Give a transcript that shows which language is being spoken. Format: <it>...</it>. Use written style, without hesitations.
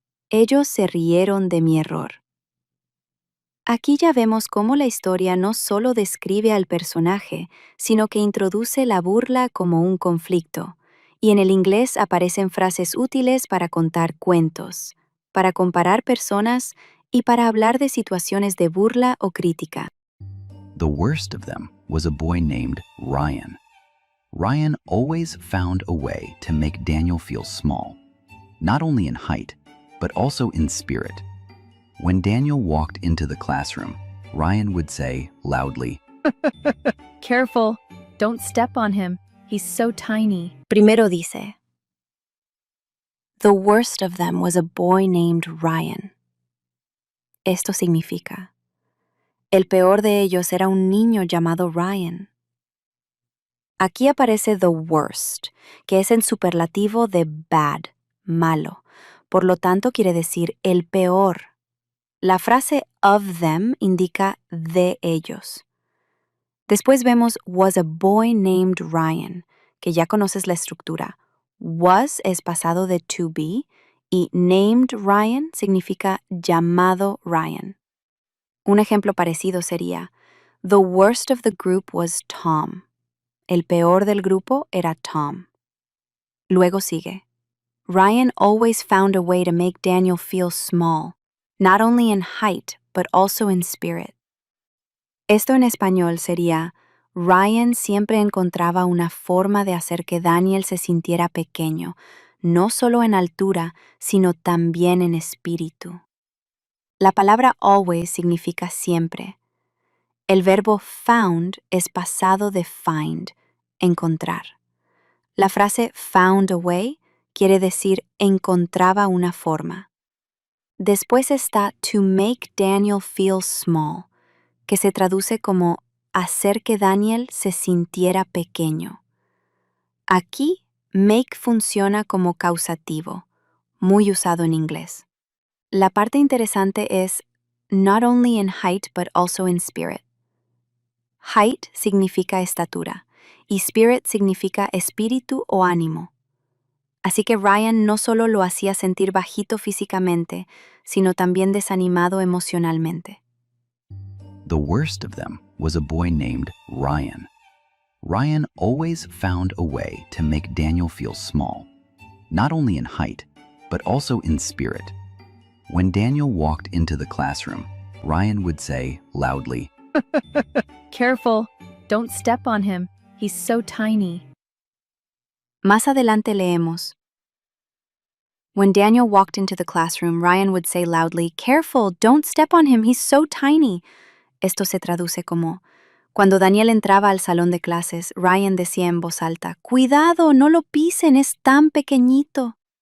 <es>Ellos se rieron de mi error. Aquí ya vemos cómo la historia no solo describe al personaje, sino que introduce la burla como un conflicto, y en el inglés aparecen frases útiles para contar cuentos, para comparar personas y para hablar de situaciones de burla o crítica.</es> <en>The worst of them was a boy named Ryan. Ryan always found a way to make Daniel feel small, not only in height, but also in spirit. When Daniel walked into the classroom, Ryan would say loudly, Careful, don't step on him. He's so tiny.</en> <es>Primero dice,</es> <en>the worst of them was a boy named Ryan.</en> <es>Esto significa, el peor de ellos era un niño llamado Ryan. Aquí aparece</es> <en>the worst,</en> <es>que es en superlativo de bad, malo. Por lo tanto, quiere decir el peor. La frase</es> <en>of them</en> <es>indica de ellos. Después vemos</es> <en>was a boy named Ryan,</en> <es>que ya conoces la estructura. Was es pasado de to be y</es> <en>named Ryan</en> <es>significa llamado Ryan. Un ejemplo parecido sería,</es> <en>the worst of the group was Tom.</en> <es>El peor del grupo era Tom. Luego sigue,</es> <en>Ryan always found a way to make Daniel feel small, not only in height, but also in spirit.</en> <es>Esto en español sería, Ryan siempre encontraba una forma de hacer que Daniel se sintiera pequeño, no solo en altura, sino también en espíritu. La palabra always significa siempre. El verbo found es pasado de find, encontrar. La frase</es> <en>found a way</en> <es>quiere decir encontraba una forma. Después está</es> <en>to make Daniel feel small,</en> <es>que se traduce como hacer que Daniel se sintiera pequeño. Aquí, make funciona como causativo, muy usado en inglés. La parte interesante es</es> <en>not only in height but also in spirit.</en> <es>Height significa estatura y spirit significa espíritu o ánimo. Así que Ryan no solo lo hacía sentir bajito físicamente, sino también desanimado emocionalmente.</es> <en>The worst of them was a boy named Ryan. Ryan always found a way to make Daniel feel small, not only in height, but also in spirit. When Daniel walked into the classroom, Ryan would say loudly, Careful, don't step on him. He's so tiny.</en> <es>Más adelante leemos,</es> <en>when Daniel walked into the classroom, Ryan would say loudly, Careful, don't step on him, he's so tiny.</en> <es>Esto se traduce como, cuando Daniel entraba al salón de clases, Ryan decía en voz alta, Cuidado, no lo pisen, es tan pequeñito.</es>